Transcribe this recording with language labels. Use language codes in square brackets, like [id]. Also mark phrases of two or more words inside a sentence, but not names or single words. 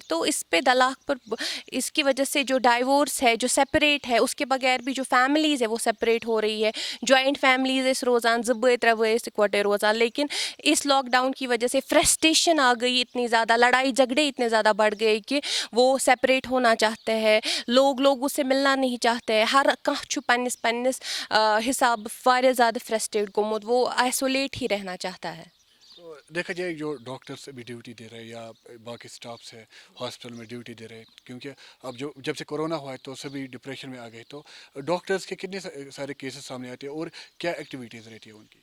[hi] तो इस पे तलाक पर, इसकी वजह से जो डाइवोर्स है, जो सेपरेट है, उसके बगैर भी जो फैमिलीज़ है वो सेपरेट हो रही है। [en] joint families [ks] रोज़ान 2 बॉय 3 बॉय इकट्ठे रोज़ान, [hi] लेकिन इस लॉकडाउन की वजह से फ्रस्ट्रेशन आ गई, इतनी ज़्यादा लड़ाई झगड़े इतने ज़्यादा बढ़ गए कि वो सेपरेट होना चाहते हैं, लोगों से मिलना नहीं चाहते हैं। [ks] हर कह पन्निस हिसाब वारिया ज़्यादा फ्रस्ट्रेट गोमुत, [hi] वो आइसोलेट ही रहना चाहता है। तो देखा जाए जो डॉक्टर्स अभी ड्यूटी दे रहे हैं या बाकी स्टाफ्स है हॉस्पिटल में ड्यूटी दे रहे हैं, क्योंकि अब जो जब से कोरोना हुआ है तो सभी डिप्रेशन में आ गए, तो डॉक्टर्स के कितने सारे केसेस सामने आते हैं और क्या एक्टिविटीज़ रहती है उनकी?